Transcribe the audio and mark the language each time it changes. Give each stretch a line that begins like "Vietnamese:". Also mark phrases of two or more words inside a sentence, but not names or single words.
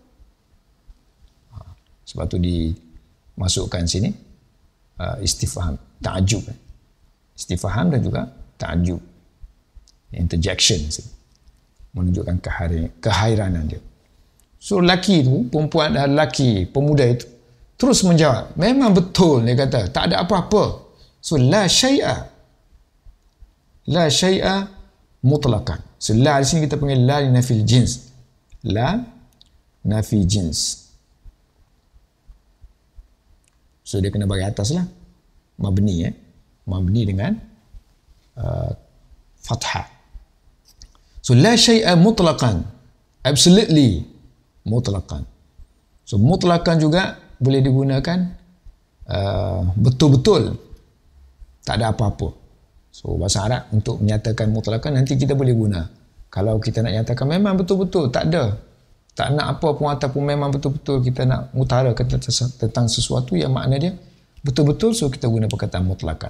Malay: Sebab tu dimasukkan sini
Arabic: استفهام، تعجب.
Malay: Istifham dan juga ta'ajub. Interjection sini. Menunjukkan kehairanan dia. So, lelaki tu, perempuan dan lelaki, pemuda itu, terus menjawab. Memang betul, dia kata. Tak ada apa-apa. So,
Arabic: لا شيء. لا شيء مطلقاً.
Malay: So, la di sini kita panggil
Arabic: لا نافي الجنس. لا نافي جنس.
Malay: So, dia kena bagi atas lah. Mabni, Mabni dengan fathah. So,
Arabic: لا شيء مطلقاً. Absolutely mutlaqan.
Malay: So, mutlaqan juga boleh digunakan betul-betul. Tak ada apa-apa. So, bahasa Arab untuk menyatakan mutlaqan nanti kita boleh guna. Kalau kita nak nyatakan memang betul-betul, tak ada. Tak nak apa pun ataupun memang betul-betul kita nak mengutarakan tentang sesuatu yang makna dia betul-betul, so kita guna perkataan mutlaqan.